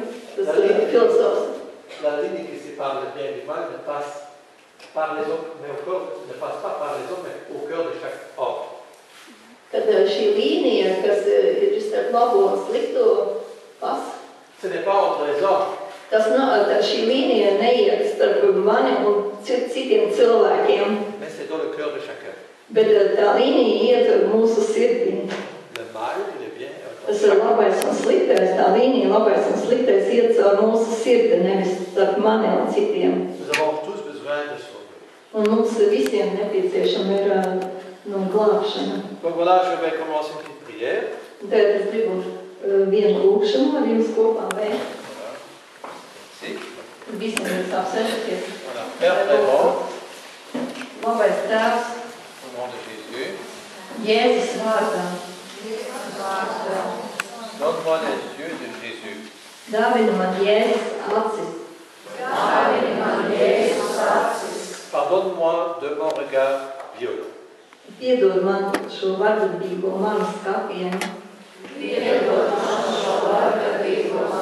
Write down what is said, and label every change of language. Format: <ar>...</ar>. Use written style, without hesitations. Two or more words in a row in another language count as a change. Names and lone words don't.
<lv>tas filozofs.</lv> <fr>la ligne qui sépare le bien du mal ne passe par les hommes, mais au cœur, ne passe pas par les hommes, mais au cœur de chaque homme.</fr> <lv>Kad šī līnija, kas ir starp labo un slikto</lv> <fr>Ce n'est pas entre les hommes.</fr> <lv>tas nav, šī līnija neiet starp mani un citiem cilvēkiem,</lv> <fr>Mais c'est dans le cœur de chacun.</fr> <lv>bet tā līnija iet mūsu sirdī.</lv> <fr>Le mal et le bien.</fr> <lv>Tas ir labais un sliktais, tā līnija labais un sliktais iet caur mūsu sirdi, nevis starp mani un citiem.</lv> <fr>Nous avons tous besoin de sauver.</fr> <lv>Un mums visiem nepieciešama ir glābšana.</lv> <fr>Donc voilà, je vais commencer une petite prière.</fr> <lv>Tad es gribu vienu lūkšanu ar jums kopā veikt.</lv> <fr>Si.</fr> <lv>Visiem jūs apsēžaties.</lv> <fr>Voilà. Père très bon,</fr> <lv>Labais Tēvs,</lv> <fr>au nom de Jésus,</fr> <lv>Jēzus vārdā.</lv> <fr>donne-moi les yeux de Jésus.</fr> <lv>Dāvina man Jēzus acis.</lv> <fr>Pardonne-moi de mon regard violent.</fr> <lv>Piedod man šo vardarbīgo manu skatienu.</lv>